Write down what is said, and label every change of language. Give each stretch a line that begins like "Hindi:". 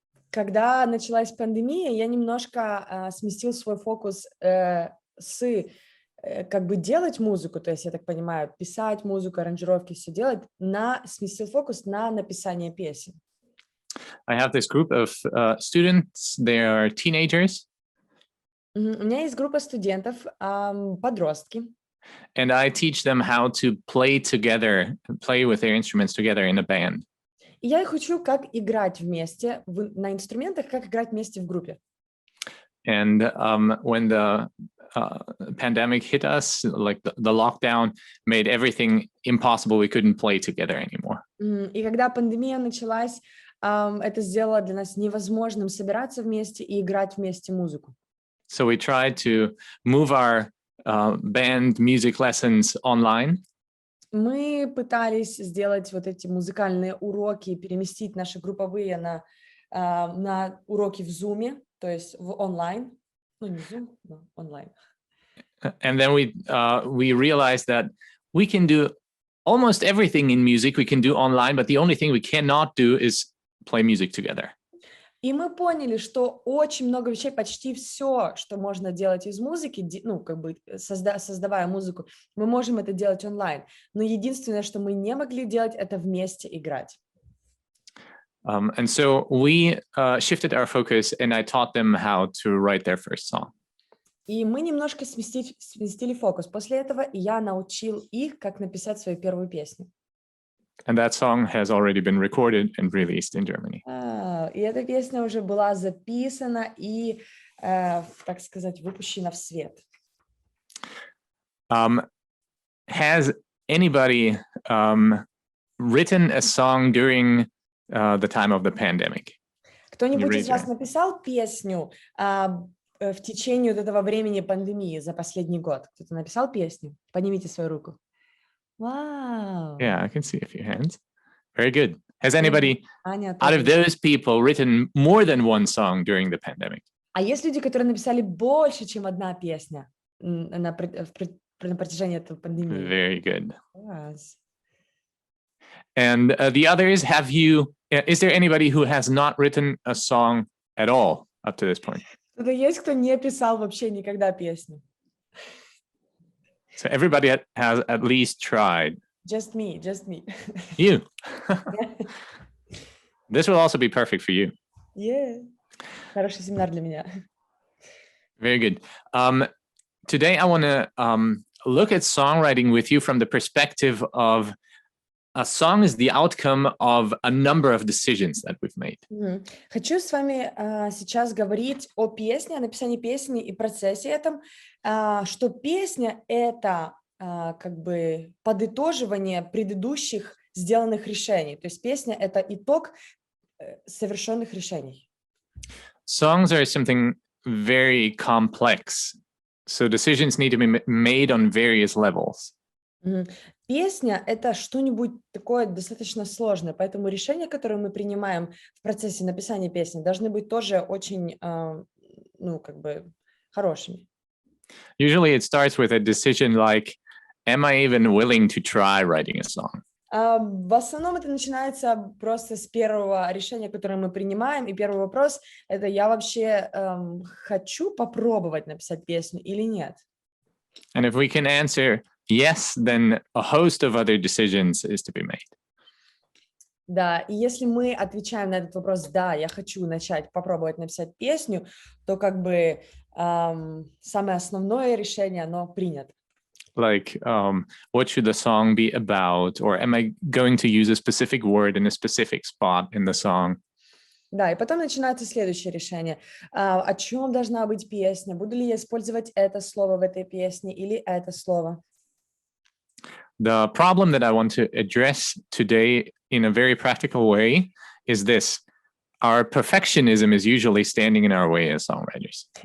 Russian: Когда началась пандемия, я немножко сместил свой фокус с как бы делать музыку, то есть, я так понимаю, писать музыку, аранжировки, все делать, сместил фокус на написание песен.
English: I have this group of students, they are teenagers.
Russian: У меня есть группа студентов, подростки.
English: And I teach them how to play together, play with their instruments together in a band.
Russian: И я их учу, как играть вместе на инструментах, как играть вместе в группе.
English: And when the pandemic hit us, like the lockdown made everything impossible. We couldn't play together anymore.
Russian: И когда пандемия началась, это сделало для нас невозможным собираться вместе и играть вместе музыку.
English: So we tried to move our band music lessons online.
Russian: Мы пытались сделать вот эти музыкальные уроки, переместить наши групповые на уроки в Zoom, то есть в онлайн. Ну, не Zoom, но онлайн.
English: And then we realized that we can do almost everything in music we can do online, but the only thing we cannot do is play music together.
Russian: И мы поняли, что очень много вещей, почти все, что можно делать из музыки, ну, как бы создавая музыку, мы можем это делать онлайн. Но единственное, что мы не могли делать, это вместе играть.
English: And so we shifted our focus, and I taught them how to write their first song.
Russian: И мы немножко сместили фокус. После этого я научил их, как написать свою первую песню.
English: And that song has already been recorded and released in Germany.
Russian: И эта песня уже была записана и, так сказать, выпущена в свет.
English: Has anybody written a song during the time of the pandemic?
Russian: Кто-нибудь из вас написал песню в течение вот этого времени пандемии за последний год? Кто-то написал песню? Поднимите свою руку.
English: Wow. Yeah, I can see a few hands. Very good. Has anybody out of those people written more than one song during the pandemic?
Russian: А есть люди, которые написали больше, чем одна песня на протяжении этого пандемии?
English: Very good. Yes. And the others, is there anybody who has not written a song at all up to this point?
Russian: Кто-то есть, кто не писал вообще никогда песню?
English: So everybody has at least tried. Just me. You. This will also be perfect for you. Yeah.
Russian: Хороший семинар для меня.
English: Very good. Today I want to look at songwriting with you from the perspective of a song is the outcome of a number of decisions that we've made.
Russian: Хочу с вами сейчас говорить о песне, о написании песни и процессе этом, что песня — это как бы подытоживание предыдущих сделанных решений. То есть песня — это итог совершенных решений.
English: Songs are something very complex, so decisions need to be made on various levels.
Russian: Песня — это что-нибудь такое достаточно сложное, поэтому решения, которые мы принимаем в процессе написания песни, должны быть тоже очень, как бы хорошими.
English: Usually it starts with a decision like, am I even willing to try writing a song?
Russian: В основном это начинается просто с первого решения, которое мы принимаем, и первый вопрос — это я вообще хочу попробовать написать песню или нет?
English: And if we can answer yes, then a host of other decisions is to be made.
Russian: Да, и если мы отвечаем на этот вопрос, да, я хочу начать попробовать написать песню, то как бы самое основное решение, оно принято.
English: Like, what should the song be about? Or am I going to use a specific word in a specific spot in the song?
Russian: Да, и потом начинается следующее решение. О чем должна быть песня? Буду ли я использовать это слово в этой песне или это слово?
English: The problem that I want to address today in a very practical way is this. Our perfectionism is usually standing in our way as songwriters.